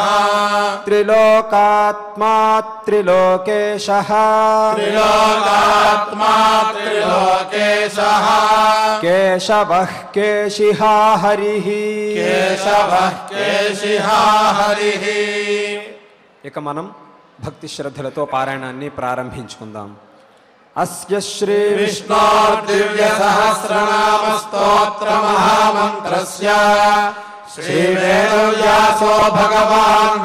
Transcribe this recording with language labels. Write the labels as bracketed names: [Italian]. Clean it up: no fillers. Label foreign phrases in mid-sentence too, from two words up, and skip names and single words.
[Sanskrit] त्रिलोकात्मा त्रिलोकेशः त्रिलोकात्मा त्रिलोकेशः केशवः केशिहा हरिः केशवः केशिहा हरिः. [Telugu] ఇక మనం భక్తి శ్రద్ధలతో పారాయణాన్ని ప్రారంభించుకుందాం. [Sanskrit] అస్య శ్రీ విష్ణు దివ్య సహస్రనామ స్తోత్ర మహామంత్రస్య శ్రీ వేదవ్యాసో భగవాన్